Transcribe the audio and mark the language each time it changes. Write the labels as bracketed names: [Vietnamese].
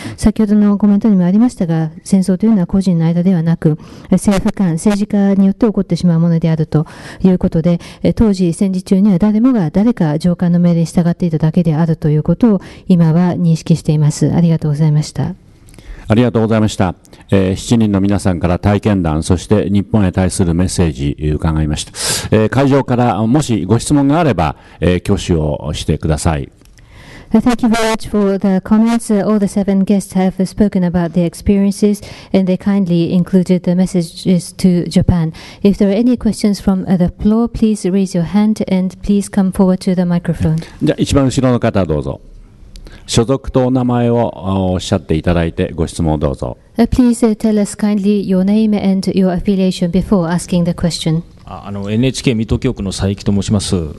[Japanese] 先ほどのコメントにもありましたが、戦争というのは個人の間ではなく、政府間、政治家によって起こってしまうものであるということで、当時戦時中には誰もが誰か上官の命令に従っていただけであるということを今は認識しています。ありがとうございました。ありがとうございました。7人の皆さんから体験談、そして日本へ対するメッセージ伺いました。会場からもしご質問があれば、挙手をしてください。 [English] Thank you very much for the comments. All the 7 guests have spoken about their experiences and they kindly included the messages to Japan. If there are any questions from the floor, please raise your hand and please come forward to the microphone. [Japanese] じゃあ一番後ろの方どうぞ。所属とお名前をおっしゃっていただいてご質問をどうぞ。 [English] Please tell us kindly your name and your affiliation before asking the question. [Japanese] NHK 水戸局の佐伯と申します。